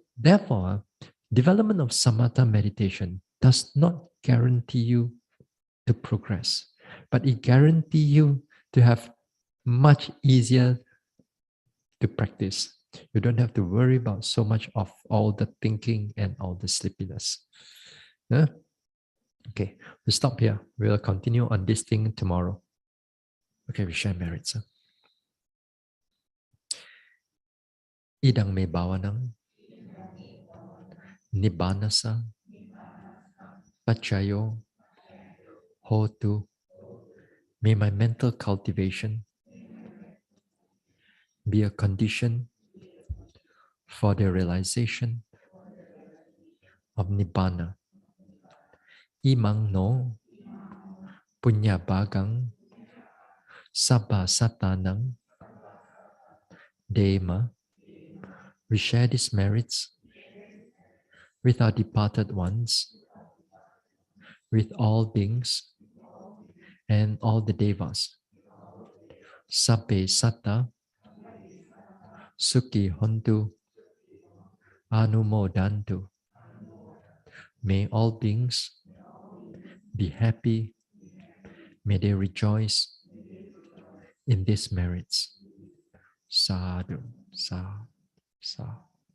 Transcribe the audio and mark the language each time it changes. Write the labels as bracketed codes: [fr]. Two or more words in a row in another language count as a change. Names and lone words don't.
[en] So therefore, development of samatha meditation does not guarantee you to progress, but it guarantee you to have much easier to practice. You don't have to worry about so much of all the thinking and all the sleepiness. Yeah? Okay, we stop here. We'll continue on this thing tomorrow. Okay, we share merits. [pi] Idang may bawanang nibbanasa pachayo hotu. [en] May my mental cultivation be a condition for the realization of nibbana. [pi] Imang no punya bagang sabba satanang dema. [en] We share these merits with our departed ones, with all beings and all the devas. [pi] Sabbe satta sukhi hontu anumodantu. [en] May all beings be happy. May they rejoice in these merits. [pi] Sadhu, sadhu, sadhu.